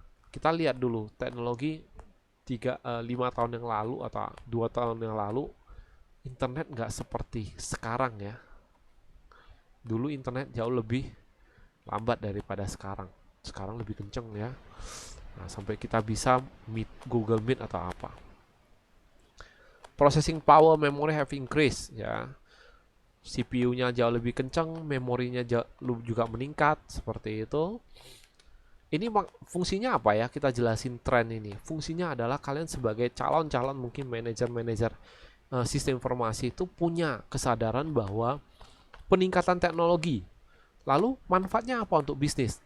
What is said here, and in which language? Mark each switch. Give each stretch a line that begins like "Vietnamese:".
Indonesian: Kita lihat dulu teknologi 5 tahun yang lalu atau 2 tahun yang lalu, internet nggak seperti sekarang ya. Dulu internet jauh lebih lambat daripada sekarang. Sekarang lebih kenceng ya. Nah, sampai kita bisa Google Meet atau apa.
English: Processing power memory have increased, ya.
Indonesian: CPU-nya jauh lebih kencang, memorinya juga meningkat, seperti itu. Ini fungsinya apa ya? Kita jelasin tren ini. Fungsinya adalah kalian sebagai calon-calon mungkin manajer-manajer sistem informasi itu punya kesadaran bahwa peningkatan teknologi, lalu manfaatnya apa untuk bisnis.